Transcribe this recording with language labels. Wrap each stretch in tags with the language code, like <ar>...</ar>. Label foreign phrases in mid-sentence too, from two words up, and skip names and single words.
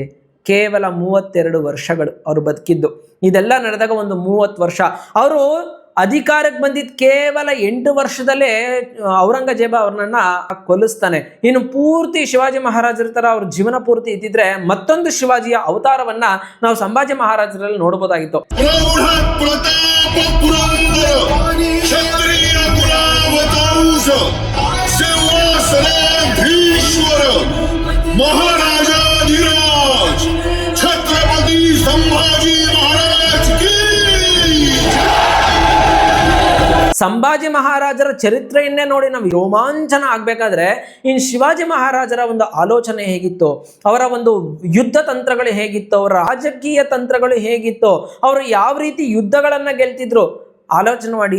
<kn>ಕೇವಲ 32 ವರ್ಷಗಳು ಅವರು ಬದುಕಿದ್ದು. ಇದೆಲ್ಲ ನಡೆದಾಗ ಒಂದು 30 ವರ್ಷ. ಅವರು ಅಧಿಕಾರಕ್ಕೆ ಬಂದಿದ್ದು ಕೇವಲ 8 ವರ್ಷದಲ್ಲೇ ಔರಂಗಜೇಬ ಅವ್ರನ್ನ ಕೊಲ್ಲಿಸ್ತಾನೆ. ಇನ್ನು ಪೂರ್ತಿ ಶಿವಾಜಿ ಮಹಾರಾಜರ ತರ ಅವ್ರ ಜೀವನ ಪೂರ್ತಿ ಇದ್ದಿದ್ರೆ ಮತ್ತೊಂದು ಶಿವಾಜಿಯ ಅವತಾರವನ್ನ ನಾವು ಸಂಭಾಜಿ ಮಹಾರಾಜರಲ್ಲಿ ನೋಡಬಹುದಾಗಿತ್ತು.</kn> <hi>महाराजाधिराज छत्रपति संभाजी महाराज की.</hi> <kn>ಸಂಭಾಜಿ ಮಹಾರಾಜರ ಚರಿತ್ರೆಯನ್ನೇ ನೋಡಿ ನಾವು ರೋಮಾಂಚನ ಆಗ್ಬೇಕಾದ್ರೆ ಇನ್ನು ಶಿವಾಜಿ ಮಹಾರಾಜರ ಒಂದು ಆಲೋಚನೆ ಹೇಗಿತ್ತು, ಅವರ ಒಂದು ಯುದ್ಧ ತಂತ್ರಗಳು ಹೇಗಿತ್ತು, ಅವರ ರಾಜಕೀಯ ತಂತ್ರಗಳು ಹೇಗಿತ್ತು, ಅವರು ಯಾವ ರೀತಿ ಯುದ್ಧಗಳನ್ನ ಗೆಲ್ತಿದ್ರು ಆಲೋಚನೆ ಮಾಡಿ.</kn>